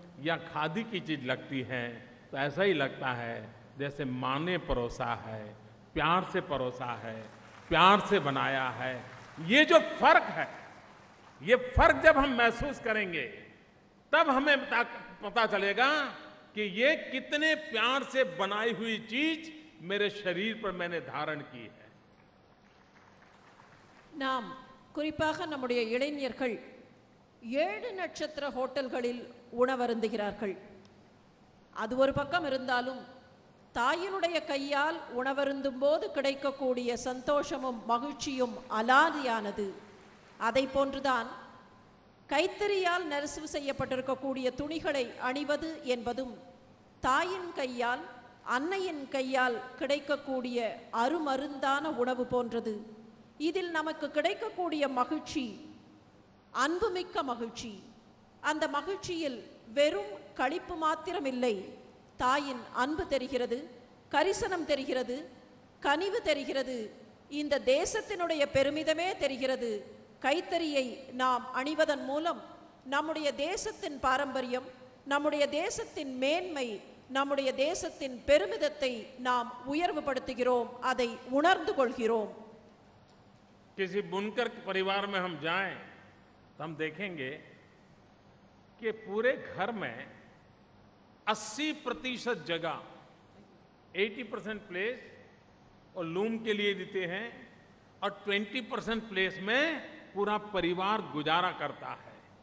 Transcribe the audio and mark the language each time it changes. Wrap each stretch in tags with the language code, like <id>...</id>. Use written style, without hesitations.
<hi>या खादी की चीज लगती है तो ऐसा ही लगता है जैसे माँ ने परोसा है, प्यार से परोसा है, प्यार से बनाया है। ये जो फर्क है, ये फर्क जब हम महसूस करेंगे तब हमें पता चलेगा कि ये कितने प्यार से बनाई हुई चीज मेरे शरीर पर मैंने धारण की है।</hi> <ta>நாம் குறிப்பாக நம்முடைய இளைஞர்கள் 7 நட்சத்திர ஹோட்டல்களில் உணவருந்துகிறார்கள். அது ஒரு பக்கம் இருந்தாலும் தாயினுடைய கையால் உணவருந்தும் போது கிடைக்கக்கூடிய சந்தோஷமும் மகிழ்ச்சியும் அலாதியானது. அதை போன்றுதான் கைத்தறியால் நெசவு செய்யப்பட்டிருக்கக்கூடிய துணிகளை அணிவது என்பதும் தாயின் கையால், அன்னையின் கையால் கிடைக்கக்கூடிய அருமருந்தான உணவு போன்றது. இதில் நமக்கு கிடைக்கக்கூடிய மகிழ்ச்சி அன்புமிக்க மகிழ்ச்சி. அந்த மகிழ்ச்சியில் வெறும் களிப்பு மாத்திரமில்லை, தாயின் அன்பு தெரிகிறது, கரிசனம் தெரிகிறது, கனிவு தெரிகிறது, இந்த தேசத்தினுடைய பெருமிதமே தெரிகிறது. கைத்தறியை நாம் அணிவதன் மூலம் நம்முடைய தேசத்தின் பாரம்பரியம், நம்முடைய தேசத்தின் மேன்மை, நம்முடைய தேசத்தின் பெருமிதத்தை நாம் உயர்வுபடுத்துகிறோம், அதை உணர்ந்து கொள்கிறோம்.</ta> <hi>किसी बुनकर परिवार में हम जाएं तो हम देखेंगे कि पूरे घर में 80% जगह 80% प्लेस और लूम के लिए देते हैं और 20% प्लेस में पूरा परिवार गुजारा करता है।</hi>